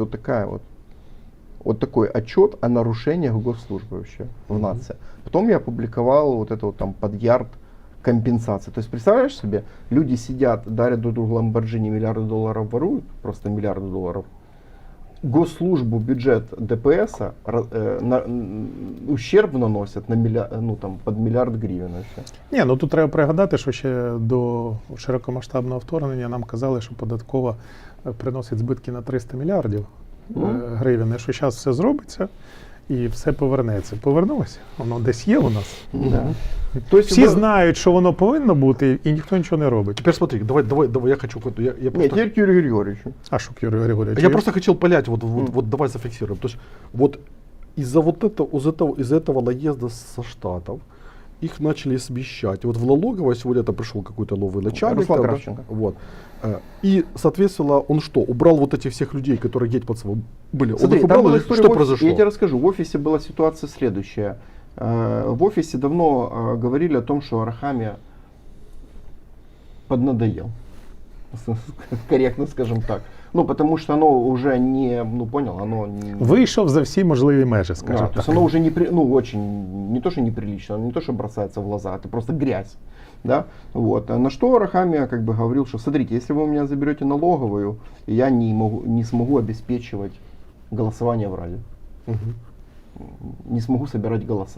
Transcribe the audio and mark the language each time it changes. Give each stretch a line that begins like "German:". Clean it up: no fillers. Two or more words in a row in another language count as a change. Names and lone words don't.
Russian: Вот такая вот такой отчет о нарушениях госслужбы вообще в нации. Потом я опубликовал вот это вот там под ярд компенсации. То есть представляешь себе, люди сидят, дарят друг другу Lamborghini, миллиарды долларов воруют, просто миллиарды долларов.
Ukrainian: Госслужбу, бюджет ДПС ущерб наносять на під мільярд гривень. Ні, ну тут треба пригадати, що ще до широкомасштабного вторгнення нам казали, що податкова приносить збитки на 300 мільярдів гривень, і що зараз все зробиться і все повернеться. Повернулося, воно десь є у нас.
Russian: Да. То есть
Ukrainian: Всі знають, що воно повинно бути, і ніхто нічого не робить.
Russian: Теперь смотри, давай, я хочу... Я Нет, просто... теперь к Юрию Григорьевичу.
Ukrainian: А що, Юрій Григорьович?
Russian: Я просто хотел понять, вот давай зафиксируем. То есть вот из-за вот этого, из этого наезда со Штатов их начали смещать. Вот в налоговой сегодня это пришел какой-то новый начальник. Руслан там, да, Кравченко. вот. И, соответственно, он что, убрал вот этих всех людей, которые гетьманцевы были? Он Смотри, их убрал там была или история что в офисе, произошло? я тебе расскажу. В офисе была ситуация следующая. В офисе давно говорили о том, что Арахамия поднадоел. Корректно скажем так. Ну, потому что оно уже не, ну, понял, оно не...
Ukrainian: Вийшов за всі можливі межі,
Russian: Да,
Ukrainian: скажімо
Russian: то
Ukrainian: так.
Russian: есть оно уже очень, не то что неприлично, оно не то что бросается в глаза, это просто грязь. Да? Вот. На что Арахамия как бы говорил, что смотрите, если вы у меня заберете налоговую, я не смогу обеспечивать голосование в Раде. Мгм. Не смогу собирать голоса.